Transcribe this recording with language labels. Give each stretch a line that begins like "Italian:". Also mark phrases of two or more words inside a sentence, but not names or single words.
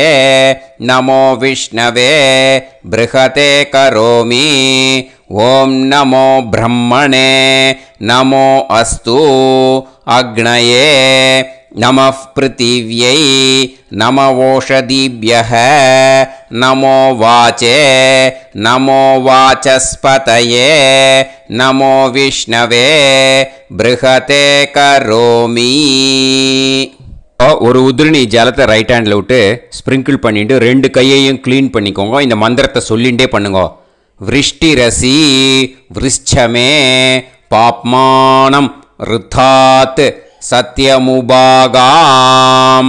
Sanskrit: नमो विष्णवे बृहते करोमि ॐ नमो ब्रह्मणे नमो अस्तु अग्नये नमः पृथिव्यै नमवोषधीभ्यः नमो वाचे नमो वाचस्पतये नमो विष्णवे बृहते करोमि
Tamil: ஒரு உதிரணி ஜலத்தை
English: right handil
Tamil: விட்டு ஸ்ப்ரிங்கிள் பண்ணிட்டு 2 கையையும் க்ளீன் பண்ணிக்கோங்க. இந்த மந்திரத்தை சொல்லிகிட்டே பண்ணுங்க.
Sanskrit: वृष्टिरसि वृश्चमे पाप्मानम् ऋतात् सत्यमुपागाम्.